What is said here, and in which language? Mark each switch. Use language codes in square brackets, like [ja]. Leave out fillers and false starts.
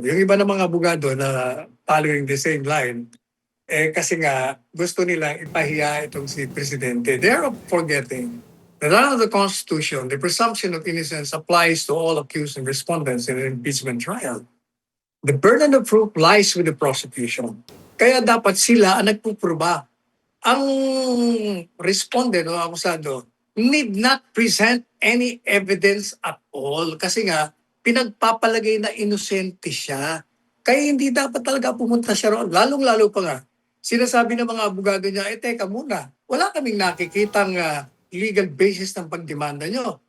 [tl] Yung iba ng mga abogado na [en] following the same line, [tl] kasi nga gusto nilang ipahiya itong si Presidente. [en] They're forgetting that under the Constitution, the presumption of innocence applies to all accused and respondents in an impeachment trial. The burden of proof lies with the prosecution. [tl] Kaya dapat sila ang nagpupruba. Ang respondent o akusado [en] need not present any evidence at all [tl] kasi nga pinagpapalagay na inosente siya. Kaya hindi dapat talaga pumunta siya roon. Lalong-lalo pa nga, sinasabi ng mga abogado niya, teka muna, wala kaming nakikitang legal basis ng pagdemanda nyo.